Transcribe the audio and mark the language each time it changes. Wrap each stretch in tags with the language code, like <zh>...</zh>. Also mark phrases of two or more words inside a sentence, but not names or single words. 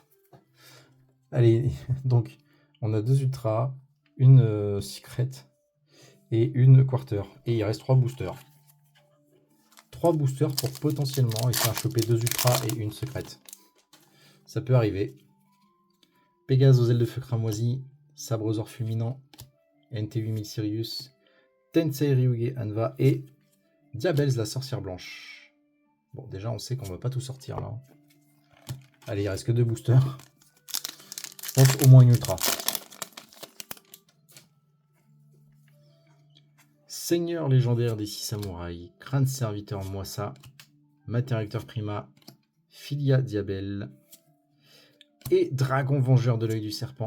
<fr>Allez, donc on a 2 ultras, une secret et une quarter. Et il reste 3 boosters. 3 boosters pour potentiellement essayer de choper 2 ultras et une secrète. Ça peut arriver. Pégase aux ailes de feu cramoisi, Sabre aux ors fulminants, NT8000 Sirius, Tensei Ryuge Anva et Diabels la sorcière blanche. Bon, déjà on sait qu'on va pas tout sortir là. Allez, il reste que 2 boosters. Je pense au moins une ultra. Seigneur légendaire des 6 samouraïs, crâne serviteur Moissa, matériacteur Prima, Filia Diabel et dragon vengeur de l'œil du serpent.</fr>